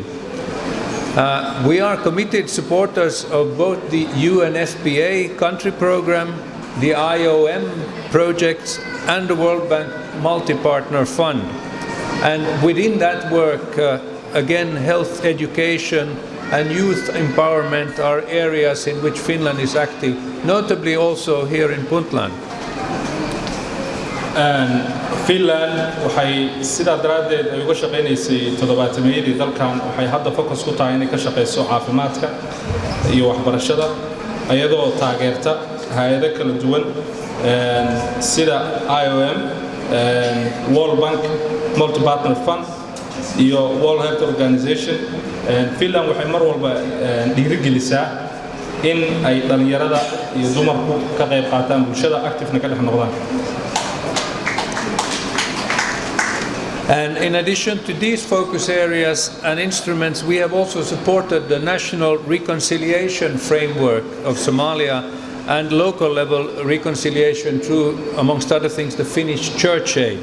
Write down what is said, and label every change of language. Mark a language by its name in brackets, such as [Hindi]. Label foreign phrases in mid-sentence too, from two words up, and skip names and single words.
[English] We are committed supporters of both the UNFPA country program, the IOM projects, and the World Bank Multi-Partner Fund. And within that work, again, health education and youth empowerment are areas in which Finland is active, notably also here in Puntland. [Somali] Finland waxay sida daraadeed ay uga shaqeynaysay 7 dalkan waxay hadda focus ku tahay inay ka shaqeyso caafimaadka iyo waxbarashada ayadoo taageerta hay'ado kala duwan sida IOM, World Bank Multi-Partner Fund iyo World Health Organization. Finland waxay mar walba dhiirigelisaa in ay dhalinyarada iyo dumarku ka qayb qaataan bulshada active-na ka dhex noqdaan. [English] And in addition to these focus areas and instruments, we have also supported the national reconciliation framework of Somalia and local level reconciliation through, amongst other things, the Finnish Church Aid.